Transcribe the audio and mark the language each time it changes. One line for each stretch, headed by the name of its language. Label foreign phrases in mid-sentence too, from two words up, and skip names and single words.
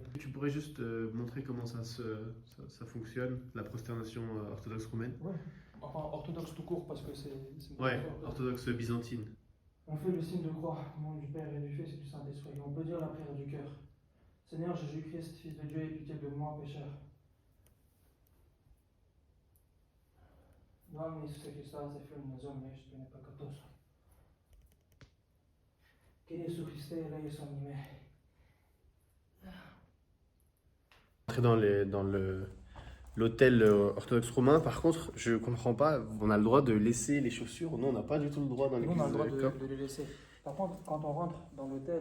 French: Tu pourrais juste montrer comment ça fonctionne, la prosternation orthodoxe roumaine? Ouais. Enfin, orthodoxe tout court parce que c'est Ouais, orthodoxe byzantine. On fait le signe de croix, au nom du Père et du Fils et du Saint-Esprit. On peut dire la prière du cœur. Seigneur Jésus-Christ, Fils de Dieu, aie pitié de moi, pécheur.
Romanian: Doamne Iisuse Hristoase, Fiul lui Dumnezeu, ești binecuvântat.
Greek: Κύριε Ιησού Χριστέ, ελέησόν με.
French: Entrer dans l'hôtel orthodoxe roumain, par contre, je comprends pas, on a le droit de laisser les chaussures. Non, on n'a pas du tout le droit dans Nous, l'église on a le droit copte. de les laisser. Par contre, quand on rentre dans l'hôtel,